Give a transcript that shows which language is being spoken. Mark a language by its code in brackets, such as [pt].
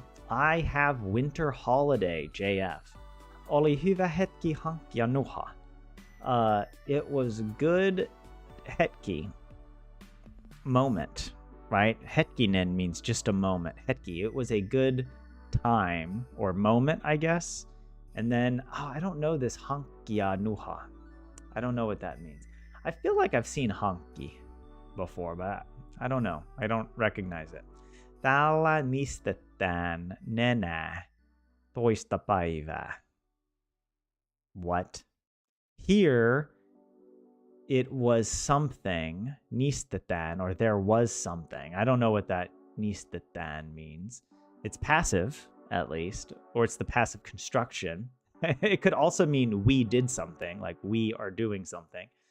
[en] I have winter holiday, JF. [fi] Oli hyvä hetki hankkia nuha. [en] It was good hetki. Moment, right? Hetkinen means just a moment. Hetki, it was a good time or moment, I guess. And then, I don't know this [fi] hankkia nuha. [en] I don't know what that means. I feel like I've seen hankki before, but I don't know. I don't recognize it. [fi] Täällä nistetään nenä toista päivää. [en] What? Here, it was something, nistetään, or there was something. I don't know what that nistetään means. It's passive, at least, or it's the passive construction. It could also mean we did something, like we are doing something.